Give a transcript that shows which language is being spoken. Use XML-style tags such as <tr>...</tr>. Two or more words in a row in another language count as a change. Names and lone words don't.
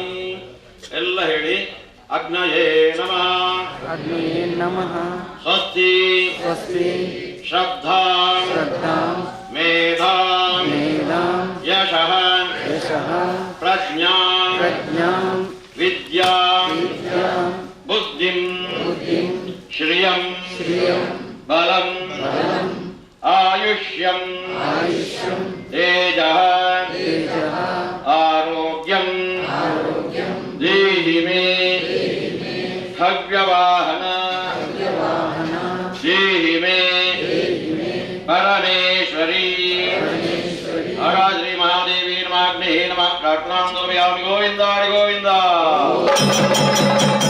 <kn>ಎಲ್ಲ ಹೇಳಿ.</kn> <sa>ಅಗ್ನಯೇ ನಮಃ. ಅಗ್ನಯೇ ನಮಃ. ಸ್ವಸ್ತಿ ಸ್ವಸ್ತಿ ಶ್ರದ್ಧಾಂ ಶ್ರದ್ಧಾಂ ಮೇಧಾಂ ಮೇಧಾಂ ಯಶಃ ಯಶಃ ಪ್ರಜ್ಞಾಂ ಪ್ರಜ್ಞಾಂ ವಿದ್ಯಾಂ ವಿದ್ಯಾಂ ಬುದ್ಧಿಂ ಬುದ್ಧಿಂ ಶ್ರಿಯಂ ಶ್ರಿಯಂ ಬಲಂ ಬಲಂ ಆಯುಷ್ಯಂ ಆಯುಷ್ಯಂ ತೇಜಃ ತೇಜಃ ಆರೋಗ್ಯಂ ಆರೋಗ್ಯಂ ದೇಹಿ ಮೇ ಹವ್ಯವಾಹನ ವಾಹನ ದೇಹಿ ಮೇ ಪರಮೇಶ್ವರಿ. ಪರಮೇಶ್ವರಿ. ಶ್ರೀ ಮಹಾದೇವಿ ನಮಾಗ್ನೇ ನಮಃ ಪ್ರಾರ್ಥನಾಂ ಕುರ್ವಯಾಮಿ. ಗೋವಿಂದ ಹರಿ ಗೋವಿಂದ.</sa>